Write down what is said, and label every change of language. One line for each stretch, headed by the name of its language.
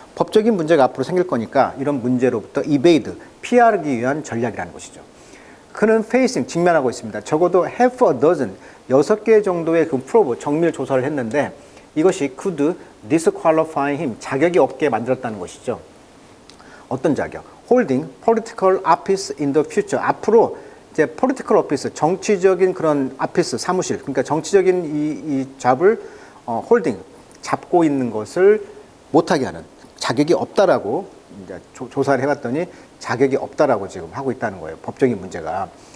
Korean: 법적인 문제가 앞으로 생길 거니까 이런 문제로부터 evade, 피하기 위한 전략이라는 것이죠. 그는 facing, 직면하고 있습니다. 적어도
English: half a dozen,
Korean: 6개 정도의 그 프로브, 정밀 조사를 했는데 이것이
English: could disqualify him,
Korean: 자격이 없게 만들었다는 것이죠. 어떤 자격?
English: holding political office in the future.
Korean: 앞으로 이제 political office, 정치적인 그런 office, 사무실, 그러니까 정치적인 이 잡을 holding, 잡고 있는 것을 못하게 하는 자격이 없다라고 이제 조사를 해봤더니 자격이 없다라고 지금 하고 있다는 거예요. 법적인 문제가.